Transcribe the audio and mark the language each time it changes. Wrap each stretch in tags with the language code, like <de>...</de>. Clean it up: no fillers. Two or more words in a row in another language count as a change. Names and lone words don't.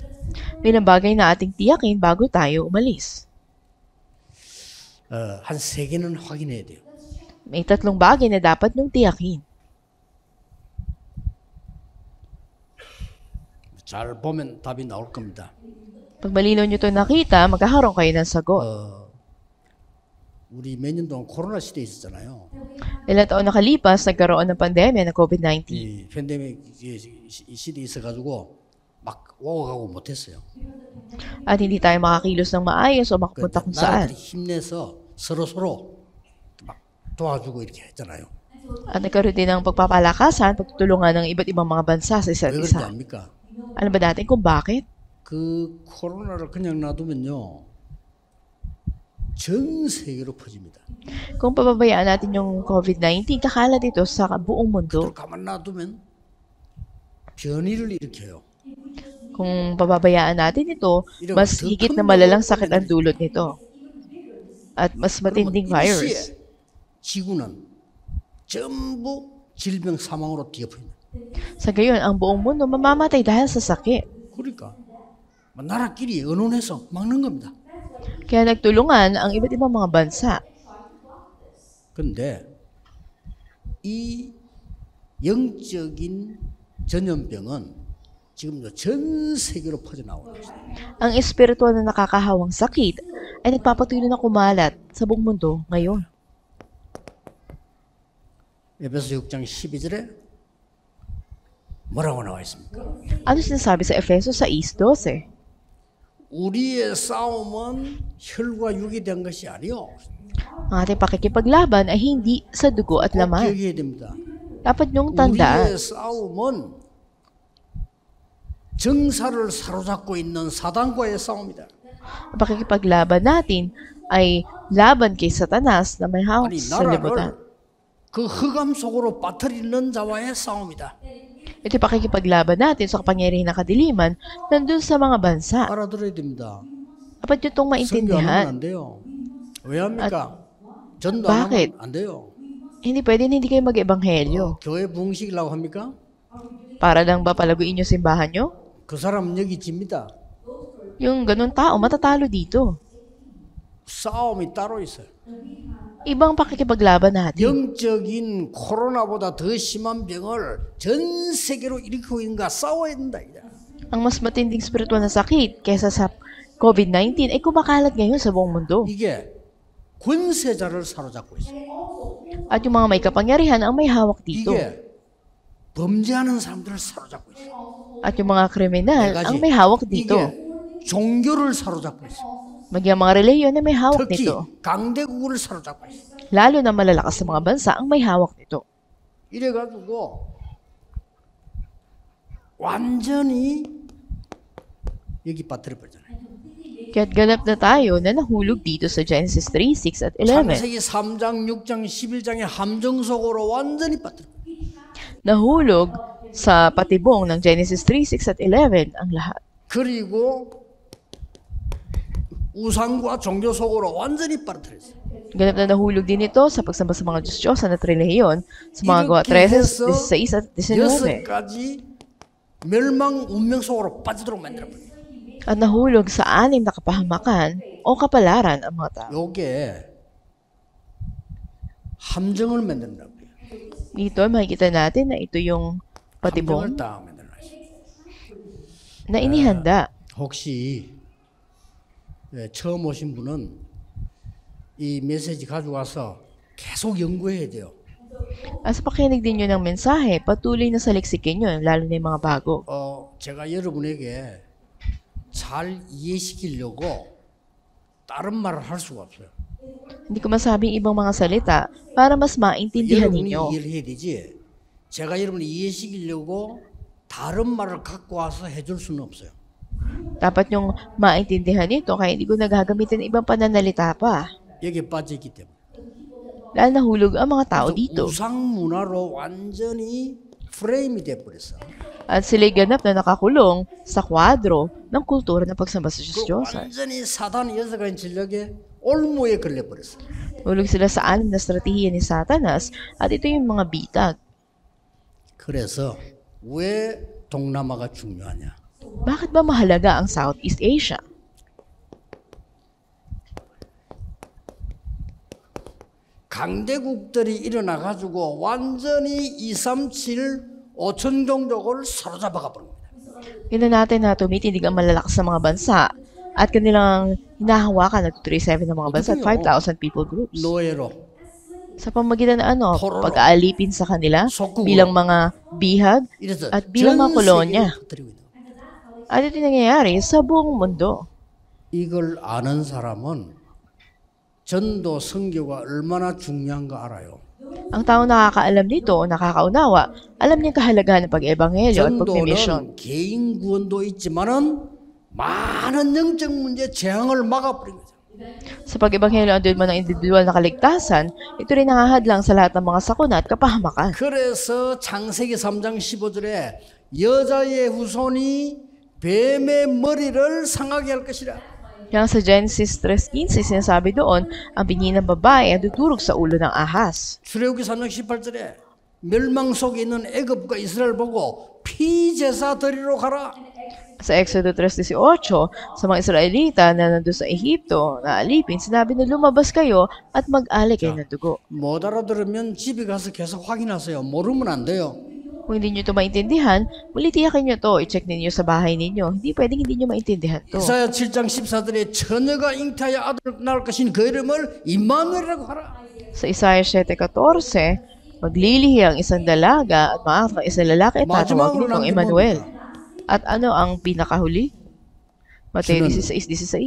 <tl>May ilang bagay na ating tiyakin bago tayo umalis.</tl> <ko>한 세 개는 확인해야 돼요.</ko> <tl>May 3 bagay na dapat nung tiyakin.</tl> <ko>잘 보면 답이 나올 겁니다.</ko> <tl>Pag malinaw nyo ito nakita, magkakaroon kayo ng sagot.</tl> <ko>우리 몇 년 동안 코로나 시대에 있었잖아요.</ko> <tl>Ilang taon nakalipas, nagkaroon ng pandemya ng COVID-19.</tl> <ko>이 팬데믹 이 시대에 있어가지고 막 오고 가고 못했어요.</ko> <tl>At hindi tayo makakilos ng maayos o makapunta kung saan.</tl> <ko>나라들이 힘내서 서로 막 도와주고 이렇게 했잖아요.</ko> <tl>At nagkaroon din ng pagpapalakasan, pagtutulungan ng iba't ibang mga bansa sa isa't</tl> <ko>왜 그런지</ko> <tl>isa.</tl> <ko>압니까?</ko> <tl>Alam ba natin kung bakit?</tl> <ko>그 코로나를 그냥 놔두면요 전 세계로 퍼집니다.</ko> <tl>Kung pababayaan natin yung COVID-19, kakalat ito sa buong mundo.</tl> <ko>그걸 가만 놔두면 변이를 일으켜요.</ko> <tl>Kung pababayaan natin ito, mas higit na malalang sakit ang dulot nito. At mas matinding</tl> <ko>그러면</ko> <tl>virus.</tl> <ko>일시에 지구는 전부 질병 사망으로 뒤엎어요.</ko> <tl>Sa gayon, ang buong mundo mamamatay dahil sa sakit.</tl> <ko>그러니까 나라끼리 의논해서 막는 겁니다.</ko> <tl>Kaya nagtulungan ang iba't ibang mga bansa.</tl> <ko>그런데 이 영적인 전염병은 지금 전 세계로 퍼져나오고 있어요.</ko> <tl>Ang espiritual na nakakahawang sakit ay nagpapatuloy na kumalat sa buong mundo ngayon.</tl> <ko>에베소 6장 12절에 뭐라고 나와 있습니까?</ko> <tl>Ano sinasabi sa Efeso 6:12?</tl> <ko>우리의 싸움은 혈과 육이 된 것이 아니요.</ko> <tl>Ang ating pakikipaglaban ay hindi sa dugo at</tl> <ko>꼭</ko> <tl>laman.</tl> <ko>기억해야 됩니다.</ko> <tl>Dapat niyong tandaan,</tl> <ko>우리의 싸움은 정사를 사로잡고 있는 사단과의 싸움이다.</ko> <tl>ang pakikipaglaban natin ay laban kay Satanas na may hawak</tl> <ko>아니</ko> <tl>sa libutan.</tl> <ko>나라를 그 흑암 속으로 빠뜨리는 자와의 싸움이다.</ko> <tl>Ito yung pakikipaglaban natin sa kapangyarihan ng kadiliman nandun sa mga bansa.</tl> <ko>알아들어야 됩니다.</ko> <tl>Dapat nyo itong</tl> <ko>선교 안 하면</ko> <tl>maintindihan.</tl> <ko>안 돼요. 왜 합니까? 전도</ko> <tl>bakit?</tl> <ko>안 하면 안 돼요.</ko> <tl>Hindi pwede na hindi kayo mag-ebanghelyo.</tl> <ko>교회 부흥시키려고 합니까?</ko> <tl>Para lang ba palaguin yung simbahan nyo?</tl> <ko>그 사람은 여기 집니다.</ko> <tl>Yung ganun tao, matatalo dito.</tl> <ko>싸움이 따로 있어요.</ko> <tl>Ibang pakikipaglaban natin.</tl> <ko>영적인 코로나보다 더 심한 병을 전 세계로 일으키고 있는가 싸워야 된다.</ko> <tl>Ang mas matinding spiritual na sakit kaysa sa COVID-19 ay kumakalat ngayon sa buong mundo.</tl> <ko>이게 권세자를 사로잡고 있어요.</ko> <tl>At yung mga may kapangyarihan ang may hawak dito.</tl> <ko>이게 범죄하는 사람들을 사로잡고 있어요.</ko> <tl>At yung mga kriminal</tl> <ko>네 가지.</ko> <tl>ang may hawak dito.</tl> <ko>이게 종교를 사로잡고 있어요.</ko> <tl>Maging mga reliyon na may hawak</tl> <ko>특히</ko> <tl>nito.</tl> <ko>강대국을 사로잡고 있어요.</ko> <tl>Lalo na malalakas sa mga bansa ang may hawak nito.</tl> <ko>이래가지고 완전히 여기 빠뜨려 버리잖아요.</ko> <tl>Kaya't ganap na tayo na nahulog dito sa Genesis 3, 6 at 11.</tl> <ko>창세기 3장, 6장, 11장의 함정 속으로 완전히 빠뜨려.</ko> <tl>Nahulog sa patibong ng Genesis 3, 6 at 11 ang lahat.</tl> <ko>그리고 우상과 종교 속으로 완전히 빠뜨렸어요.</ko> <tl>Ganap na nahulog din ito sa pagsamba sa mga Diyos-Diyosan at relihiyon sa mga gawa 13, 16 at 19.</tl> <ko>6가지 멸망 운명 속으로 빠지도록 만들어버려요.</ko> <tl>At nahulog sa 6 na kapahamakan o kapalaran ang mga tao.</tl> <ko>요게 함정을 만든다고요.</ko> <tl>Dito, makikita natin na ito yung patibong</tl> <ko>함정을 딱 만들어놨어요.</ko> <tl>na inihanda.</tl> <ko>혹시 처음 오신 분은 이 메시지 가져와서 계속 연구해야 돼요.</ko> <tl>Sa pakinig din nyo ng mensahe, patuloy na saliksikin nyo, lalo na yung mga bago.</tl> <ko>제가 여러분에게 잘 이해시키려고 다른 말을 할 수가 없어요.</ko> <tl>Hindi ko masabing ibang mga salita para mas maintindihan</tl> <ko>여러분이</ko> <tl>ninyo.</tl> <ko>이해를 해야 되지. 제가 여러분을 이해시키려고 다른 말을 갖고 와서 해줄 수는 없어요. Dapat nyong maintindihan ito kaya hindi ko nagagamitin ibang pananalita pa. 여기에 빠져있기 때문에.</ko> <tl>Dahil nahulog ang mga tao</tl> <ko>그래서</ko> <tl>dito.</tl> <ko>우상 문화로 완전히 프레임이 돼버렸어.</ko> <tl>At sila'y ganap na nakakulong sa kwadro ng kultura ng pagsamba sa Diyos</tl> <ko>그</ko> <tl>Diyos.</tl> <ko>완전히 사단의 여섯 가지 진력에 올무에 걸려버렸어.</ko> <tl>Hulog sila sa anim na strategiya ni Satanas at ito yung mga bitag.</tl> <ko>그래서 왜 동남아가 중요하냐?</ko> <tl>Bakit ba mahalaga ang Southeast Asia?</tl> <ko>강대국들이 일어나가지고 완전히 237 5천 종족을 사로잡아가 버립니다.</ko> <tl>Tignan natin na tumitindig ang malalakas na mga bansa at kanilang hinahawakan ng 237 ng mga bansa at 5,000</tl> <en>people groups.</en> <ko>노예로,</ko> <tl>Sa pamagitan ng Pororo. pag-aalipin sa kanila</tl> <ko>속국으로.</ko> <tl>bilang mga bihag</tl> <ko>이래서</ko> <tl>at bilang mga</tl> <ko>전</ko> <tl>kolonya.</tl> <ko>세계에 퍼뜨리고 있는 거예요.</ko> <tl>At ito nangyayari sa buong mundo.</tl> <ko>이걸 아는 사람은 전도 선교가 얼마나 중요한 거 알아요.</ko> <tl>Ang tao nakakaalam nito o nakakaunawa, alam niyang kahalagahan ng pag-ebanghelyo at pagmimisyon.</tl> <ko>전도는 개인 구원도 있지만은 많은 영적 문제 재앙을 막아버린 거죠.</ko> <tl>Sa pag-ebanghelyo andun man ang individual na kaligtasan, ito rin nakahadlang sa lahat ng mga sakuna at kapahamakan.</tl> <ko>그래서 창세기 3장 15절에 여자의 후손이 뱀의 머리를 상하게 할 것이라.</ko> <tl>Kaya sa Genesis 3:15, sinasabi doon, ang binhi ng babae ang dudurog sa ulo ng ahas.</tl> <ko>출애굽기 3장 18절에 멸망 속에 있는 애굽과 이스라엘 보고 피제사 드리러 가라.</ko> <tl>Sa Exodo 3:18, sa mga Israelita na nandun sa Ehipto na alipin, sinabi na lumabas kayo at mag-alay kayo ng dugo.</tl> <ko>못 알아들으면 집에 가서 계속 확인하세요. 모르면 안 돼요.</ko> <tl>Kung hindi nyo ito maintindihan, muli tiyakin nyo to, i-check ninyo sa bahay ninyo. Hindi pwedeng hindi nyo maintindihan to.</tl> <ko>이사야 7장 14절에 처녀가 잉태하여 아들을 낳을 것인 그 이름을 임마누엘이라고 하라.</ko> <tl>Sa Isaiah 7:14, maglilihi ang isang dalaga at maaak ang isang lalaki at tatawagin itong Emmanuel. At ano ang pinakahuli? Mateo 16:16.</tl>